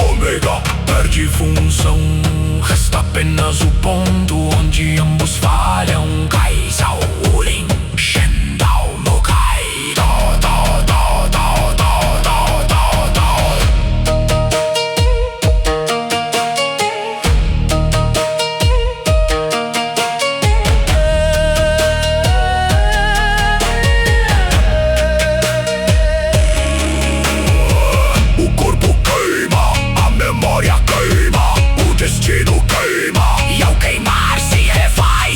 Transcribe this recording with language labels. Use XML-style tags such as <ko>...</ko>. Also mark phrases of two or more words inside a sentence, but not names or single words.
<pt>chega, perde função. Resta apenas o ponto onde ambos falham. Cai, Sao, Ulin, Shendao, Mokai. Dó, dó, dó, dó, dó, dó, dó, dó. O corpo queima, a memória queima, o destino queima, e ao queimar se refaz.</pt>